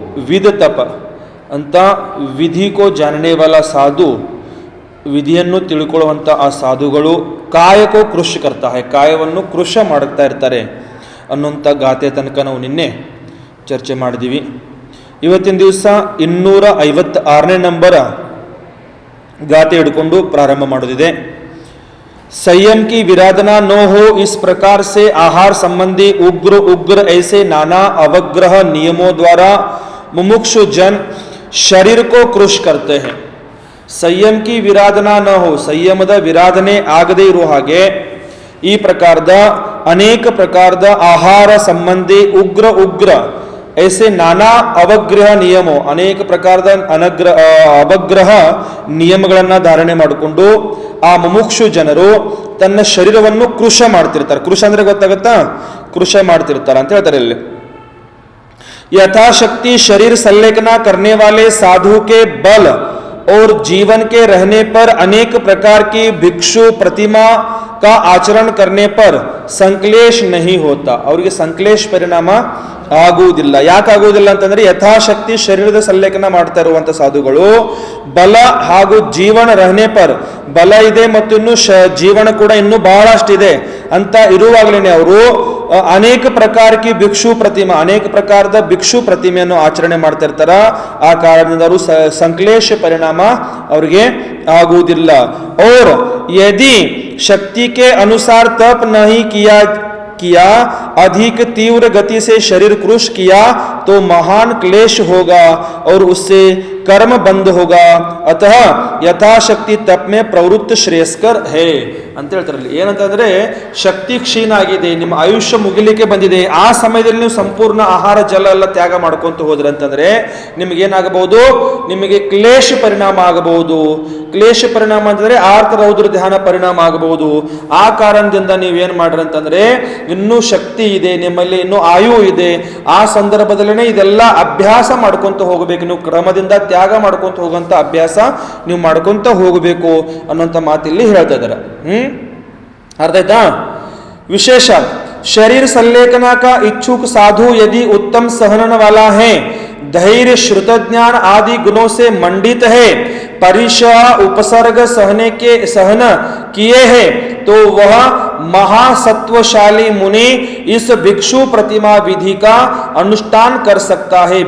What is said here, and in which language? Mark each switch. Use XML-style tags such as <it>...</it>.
<kn>ವಿಧ ತಪ ಅಂತ</kn> <hi>ವಿಧಿಕೋ ಜಾನನೆ ವಾಲ ಸಾಧು,</hi> <kn>ವಿಧಿಯನ್ನು ತಿಳ್ಕೊಳ್ಳುವಂಥ ಆ ಸಾಧುಗಳು</kn> <hi>ಕಾಯಕೋ ಕೃಷ ಕರ್ತಾ ಹೈ,</hi> <kn>ಕಾಯವನ್ನು ಕೃಷ ಮಾಡುತ್ತಾ ಇರ್ತಾರೆ ಅನ್ನುವಂಥ ಗಾತೆ ತನಕ ನಾವು ನಿನ್ನೆ ಚರ್ಚೆ ಮಾಡಿದ್ದೀವಿ. ಇವತ್ತಿನ ದಿವಸ 256ನೇ ನಂಬರ ಗಾತೆ ಹಿಡ್ಕೊಂಡು ಪ್ರಾರಂಭ ಮಾಡೋದಿದೆ.</kn> <hi>संयम की विराधना न हो इस प्रकार से आहार संबंधी उग्र ऐसे नाना अवग्रह नियमों द्वारा मुमुक्षु जन शरीर को कृश करते हैं. संयम की विराधना न हो,</hi> <kn>संयमದ ವಿರಾಧನೆ ಆಗದೇ ಇರುವ ಹಾಗೆ ಈ ಪ್ರಕಾರದ ಅನೇಕ ಪ್ರಕಾರದ ಆಹಾರ ಸಂಬಂಧಿ ಉಗ್ರ</kn> <hi>ऐसे नाना</hi> <kn>ಅವಗ್ರಹ ನಿಯಮೋ, ಅನೇಕ ಪ್ರಕಾರದ ಅವಗ್ರಹ ನಿಯಮಗಳನ್ನು ಧಾರಣೆ ಮಾಡಿಕೊಂಡು ಆ ಮುಮುಕ್ಷು ಜನರು ತನ್ನ ಶರೀರವನ್ನು ಕೃಶ ಮಾಡ್ತಿರ್ತಾರೆ. ಕೃಷ ಅಂದ್ರೆ ಗೊತ್ತಾಗತ್ತಾ? ಕೃಷ ಮಾಡ್ತಿರ್ತಾರೆ ಅಂತ ಹೇಳ್ತಾರೆ ಇಲ್ಲಿ.</kn> <hi>यथाशक्ति शरीर संलेखना करने वाले साधु के बल और जीवन के रहने पर अनेक प्रकार की भिक्षु प्रतिमा का आचरण करने पर संक्लेश नहीं होता.</hi> <kn>ಅವರಿಗೆ ಸಂಕ್ಲೇಶ ಪರಿಣಾಮ ಆಗುವುದಿಲ್ಲ. ಯಾಕೆ ಆಗುವುದಿಲ್ಲ ಅಂತಂದ್ರೆ ಯಥಾಶಕ್ತಿ ಶರೀರದ ಸಂಲೇಖನ ಮಾಡ್ತಾ ಇರುವಂತ ಸಾಧುಗಳು ಬಲ ಹಾಗೂ ಜೀವನ</kn> <hi>ರಹನೆ ಪರ್,</hi> <kn>ಬಲ ಇದೆ ಮತ್ತು ಇನ್ನು ಜೀವನ ಕೂಡ ಇನ್ನೂ ಬಹಳಷ್ಟಿದೆ ಅಂತ ಇರುವಾಗಲೇ ಅವರು ಅನೇಕ ಪ್ರಕಾರಕ್ಕೆ ಭಿಕ್ಷು ಪ್ರತಿಮಾ, ಅನೇಕ ಪ್ರಕಾರದ ಭಿಕ್ಷು ಪ್ರತಿಮೆಯನ್ನು ಆಚರಣೆ ಮಾಡ್ತಾ ಇರ್ತಾರ. ಆ ಕಾರಣದಿಂದ ಅವರು ಸಂಕ್ಲೇಶ ಪರಿಣಾಮ ಅವರಿಗೆ ಆಗುವುದಿಲ್ಲ.</kn> <hi>और यदि शक्ति के अनुसार तप नहीं किया अधिक तीव्र गति से शरीर कृश किया तो महान क्लेश होगा और उससे कर्म बंद होगा. अतः यथाशक्ति तप में प्रवृत्त श्रेयस्कर है</hi> <kn>ಅಂತ ಹೇಳ್ತಾರೆ. ಏನಂತಂದ್ರೆ ಶಕ್ತಿ ಕ್ಷೀಣ ಆಗಿದೆ, ನಿಮ್ಮ ಆಯುಷ್ಯ ಮುಗಿಲಿಕ್ಕೆ ಬಂದಿದೆ, ಆ ಸಮಯದಲ್ಲಿ ನೀವು ಸಂಪೂರ್ಣ ಆಹಾರ ಜಲ ಎಲ್ಲ ತ್ಯಾಗ ಮಾಡ್ಕೊಂತ ಹೋದ್ರೆ ಅಂತಂದ್ರೆ ನಿಮಗೇನಾಗಬಹುದು, ನಿಮಗೆ ಕ್ಲೇಶ ಪರಿಣಾಮ ಆಗಬಹುದು. ಕ್ಲೇಶ ಪರಿಣಾಮ ಅಂತಂದ್ರೆ ಆರ್ತ ರೌದ್ರ ಧ್ಯಾನ ಪರಿಣಾಮ ಆಗಬಹುದು. ಆ ಕಾರಣದಿಂದ ನೀವೇನ್ ಮಾಡ್ರಿ ಅಂತಂದ್ರೆ ಇನ್ನೂ ಶಕ್ತಿ ಇದೆ, ನಿಮ್ಮಲ್ಲಿ ಇನ್ನೂ ಆಯು ಇದೆ, ಆ ಸಂದರ್ಭದಲ್ಲೇ ಇದೆಲ್ಲ ಅಭ್ಯಾಸ ಮಾಡ್ಕೊಂತ ಹೋಗಬೇಕು. ನೀವು ಕ್ರಮದಿಂದ ತ್ಯಾಗ ಮಾಡ್ಕೊಂತ ಹೋಗುವಂತ ಅಭ್ಯಾಸ ನೀವು ಮಾಡ್ಕೊಂತ ಹೋಗಬೇಕು ಅನ್ನೋಂಥ ಮಾತಿಲ್ಲಿ ಹೇಳ್ತಾ ಇದ್ದಾರೆ.</kn> <hi>अर्थ आयता. विशेष शरीर संलेखना का इच्छुक साधु यदि उत्तम सहन वाला है, धैर्य श्रुत ज्ञान आदि गुणों से मंडित है, परिशह उपसर्ग सहन किए हैं, तो वह महासत्वशाली मुनि इस भिक्षु प्रतिमा विधि का अनुष्ठान कर सकता है.</hi>